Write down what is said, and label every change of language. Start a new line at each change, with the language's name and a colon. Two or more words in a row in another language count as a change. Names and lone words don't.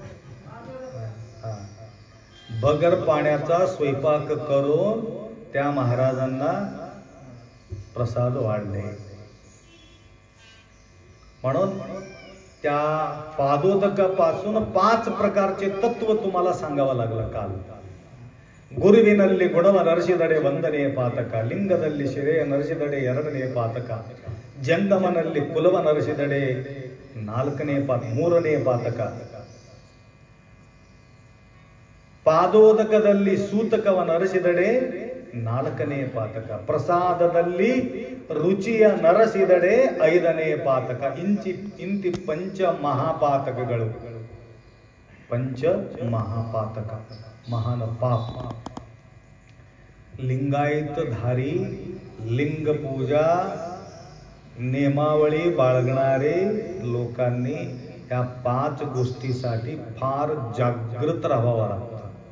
Marathi: बगर पाण्याचा स्वयंपाक करून त्या महाराजांना प्रसाद वाढले. म्हणून त्या पादोदकापासून 5 प्रकारचे तत्व तुम्हाला सांगावं लागलं काल.
Kannada: ಗುರುವಿನಲ್ಲಿ ಗುಣವ ನರಸಿದಡೆ ಒಂದನೇ ಪಾತಕ, ಲಿಂಗದಲ್ಲಿ ಶಿರೆಯ ನರಸಿದಡೆ 2ನೇ ಪಾತಕ, ಜಂಗಮನಲ್ಲಿ ಕುಲವ ನರಸಿದಡೆ 4ನೇ ಪಾತಕ, 3ನೇ ಪಾತಕ, ಪಾದೋದಕದಲ್ಲಿ ಸೂತಕವ ನರಸಿದಡೆ 4ನೇ ಪಾತಕ, ಪ್ರಸಾದದಲ್ಲಿ ರುಚಿಯ ನರಸಿದಡೆ 5ನೇ ಪಾತಕ. ಇಂತಿ ಪಂಚ ಮಹಾಪಾತಕಗಳು.
Marathi: पंच महापातक, महान पाप. लिंगायत धारी लिंग पूजा नेमावळी बाळगणारे लोकांनी या 5 गोष्टीसाठी फार जागृत राहावं लागतं.